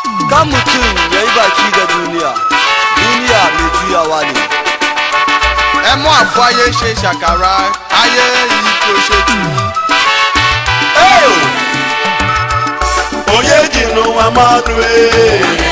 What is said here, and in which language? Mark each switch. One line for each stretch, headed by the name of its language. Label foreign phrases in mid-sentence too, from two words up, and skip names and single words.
Hausa: Ka mutum ya yi baki da duniya, duniya mai juyawa ne.
Yoruba: Ẹ mú àfáyé ṣe ṣàkàrà, ayé yìí kò ṣe tì í. Hey!
Igbo: Onye ji n'ụwa mmadụ, eh?